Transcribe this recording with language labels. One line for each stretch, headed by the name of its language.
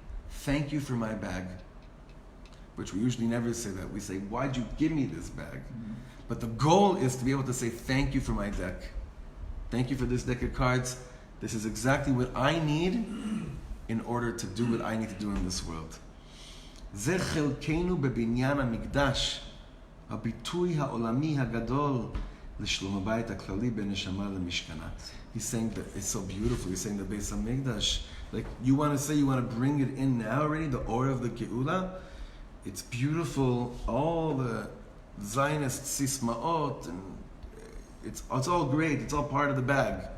English: Thank you for my bag. Which we usually never say that. We say, why'd you give me this bag? But the goal is to be able to say, thank you for my deck. Thank you for this deck of cards. This is exactly what I need in order to do what I need to do in this world.
Hebrew: זה חלקנו בבניין המקדש, הביטוי העולמי הגדול לשלום הבית הכללי בין נשמה למשכנה.
English: He's saying that it's so beautiful. He's saying the Beis HaMikdash, like you want to say you want to bring it in now already, the aura of the Geula. It's beautiful. All the Zionist sismaot, and it's all great. It's all part of the bag.